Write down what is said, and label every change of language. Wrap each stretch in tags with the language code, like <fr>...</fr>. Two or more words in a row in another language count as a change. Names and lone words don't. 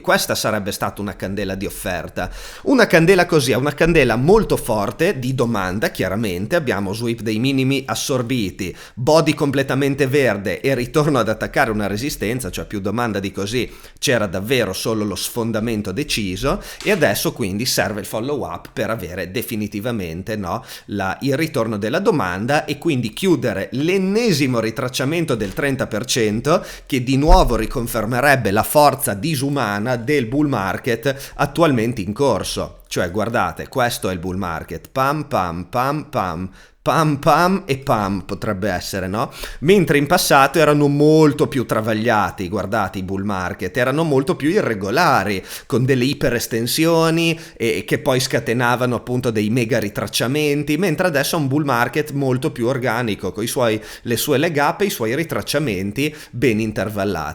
<it>Questa sarebbe stata una candela di offerta. Una candela così è una candela molto forte di domanda, chiaramente. Abbiamo sweep dei minimi assorbiti, body completamente verde e ritorno ad attaccare una resistenza, cioè più domanda di così c'era davvero solo lo sfondamento deciso, e adesso quindi serve il</it> <en>follow up</en> <it>per avere definitivamente, no, il ritorno della domanda, e quindi chiudere l'ennesimo ritracciamento del 30% che di nuovo riconfermerebbe la forza disumana del</it> <en>bull market</en> <it>attualmente in corso. Cioè guardate, questo è il</it> <en>bull market,</en> <it>pam pam pam pam pam pam e pam potrebbe essere, no? Mentre in passato erano molto più travagliati, guardate, i</it> <en>bull market</en> <it>erano molto più irregolari, con delle iperestensioni e che poi scatenavano appunto dei mega ritracciamenti, mentre adesso è un</it> <en>bull market</en> <it>molto più organico, con le sue</it> <en>leg up</en> <it>e i suoi ritracciamenti ben intervallati.</it>